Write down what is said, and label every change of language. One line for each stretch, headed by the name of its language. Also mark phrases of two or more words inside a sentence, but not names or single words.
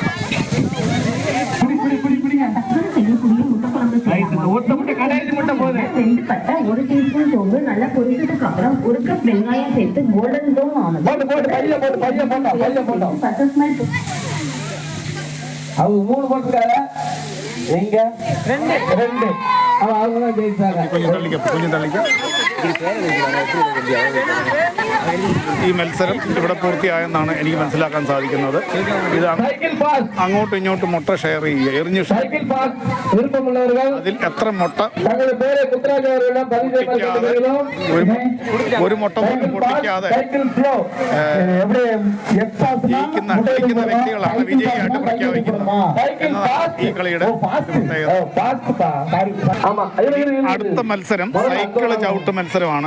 Tamil: ஒரு டீஸ்பூன் சோம்பு நல்லா பொரிச்சதுக்கு அப்புறம் ஒரு கப் வெங்காயம் சேர்த்து
English: golden brown
Tamil: ஆனது அவங்க 3 போட்டுருக்காங்க, எங்க 2 அவங்க தான் ஜெயிச்சாங்க. கொஞ்சம் തള്ളിക്ക.
Malayalam: ഈ മത്സരം ഇവിടെ പൂർത്തിയായെന്നാണ് എനിക്ക് മനസ്സിലാക്കാൻ സാധിക്കുന്നത്. ഇത് അങ്ങോട്ടും ഇങ്ങോട്ടും മുട്ട ഷെയർ ചെയ്യുക, എറിഞ്ഞ് അതിൽ എത്ര മുട്ട ഒരു മുട്ട പോലും പൊട്ടിക്കാതെ ജയിക്കുന്ന വ്യക്തികളാണ് വിജയിയായിട്ട് പ്രഖ്യാപിക്കുന്നത് എന്നതാണ് ഈ കളിയുടെ അടുത്ത മത്സരം സൈക്കിള് ചവിട്ട് മത്സരമാണ്.